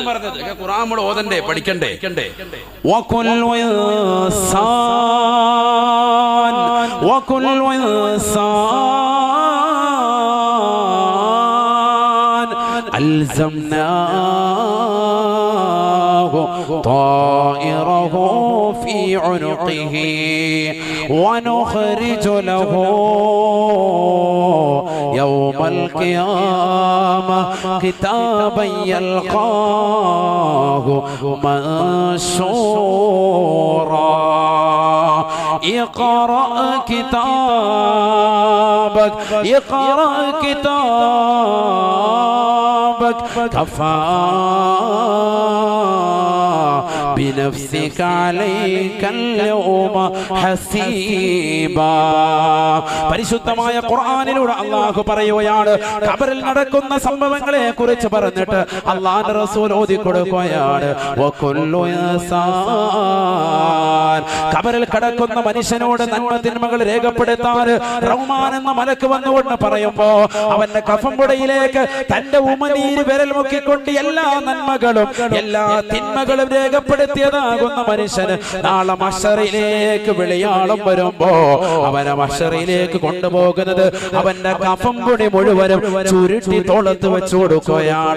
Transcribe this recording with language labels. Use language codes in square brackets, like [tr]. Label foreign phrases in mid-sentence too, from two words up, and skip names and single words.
[ml] ഖുർആൻ നമ്മൾ ഓതണ്ടേ, പഠിക്കണ്ടേ? [ar] وكل إنسان ألزمناه طائره في عنقه ونخرج له يوم القيامة كتابا يلقاه منشورا اقرأ كتابك كفى بنفسك عليك اليوم حسيبا. [ml] പരിശുദ്ധമായ ഖുർആനിലൂടെ അല്ലാഹു പറയുകയാണ്, ഖബറിൽ നടക്കുന്ന സംഭവങ്ങളെ കുറിച്ച് പറഞ്ഞിട്ട് അല്ലാഹുവിന്റെ റസൂൽ ഓതി കൊടുക്കുകയാണ്, [ar] وكل إنسان. [ml] ഖബറിൽ കിടക്കുന്ന മനുഷ്യനോട് നന്മ തിന്മകൾ രേഖപ്പെടുത്താൻ റഹ്മാൻ എന്ന മലക്ക് വന്നുകൊണ്ട് പറയുമ്പോ അവന്റെ കഫംപുടയിലേക്ക് തന്റെ ഉമനീര് വിരൽ മുക്കിക്കൊണ്ട് എല്ലാ നന്മകളും എല്ലാ തിന്മകളും രേഖപ്പെടുത്തിയതാകുന്ന മനുഷ്യന് നാളെ മഹ്ശറിലേക്ക് വിളിയാളം വരുമ്പോ അവനെ മഹ്ശറിലേക്ക് കൊണ്ടുപോകുന്നത് അവന്റെ കഫംപുടി മുഴുവനും ചുരുട്ടി തോളത്ത് വെച്ചു കൊടുക്കുകയാണ്.